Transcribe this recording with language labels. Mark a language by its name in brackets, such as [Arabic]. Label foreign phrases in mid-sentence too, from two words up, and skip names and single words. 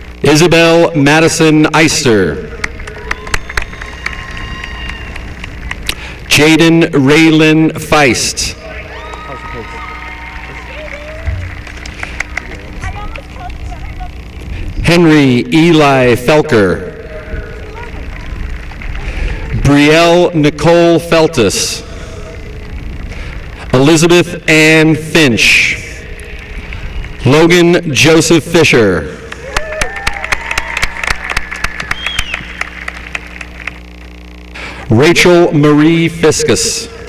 [English] Isabel Madison Eister. Jaden Raylin Feist. Henry Eli Felker. Brielle Nicole Feltus. Elizabeth Ann Finch. Logan Joseph Fisher. Rachel Marie Fiscus.